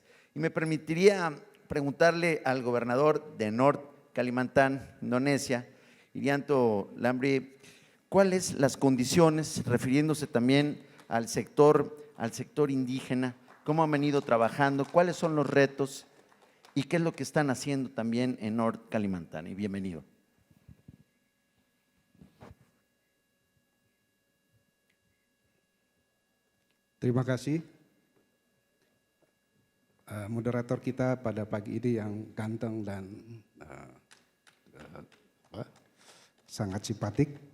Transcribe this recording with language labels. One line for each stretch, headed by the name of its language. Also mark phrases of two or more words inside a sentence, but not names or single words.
Spanish: Y me permitiría preguntarle al gobernador de North Kalimantan, Indonesia, Irianto Lambri, ¿cuáles las condiciones, refiriéndose también al sector indígena, cómo han venido trabajando, cuáles son los retos y qué es lo que están haciendo también en North Kalimantan? Y bienvenido.
Indonesian: Terima kasih moderator kita pada pagi ini yang ganteng dan sangat simpatik.